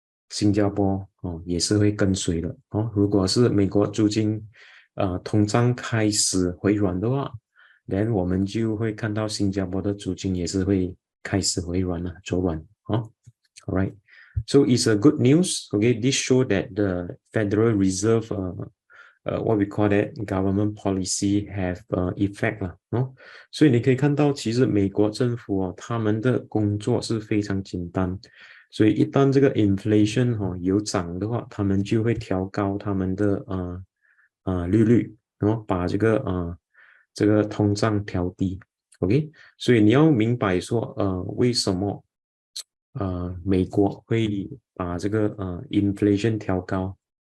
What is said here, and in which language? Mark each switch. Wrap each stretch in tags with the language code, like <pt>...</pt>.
<zh>新加坡也是会跟随的如果是美国租金通胀开始回软的话 then 我们就会看到新加坡的租金也是会开始回软了，走软</zh> <en>Alright, so it's a good news. Okay, this show that the Federal Reserve what we call that government policy have effect 啦</en> <zh>所以你可以看到其实美国政府他们的工作是非常简单所以一旦这个 inflation 有涨的话，他们就会调高他们的利率，然后把这个通胀调低。 OK， 所以你要明白说为什么美国会把这个inflation 调高。</zh>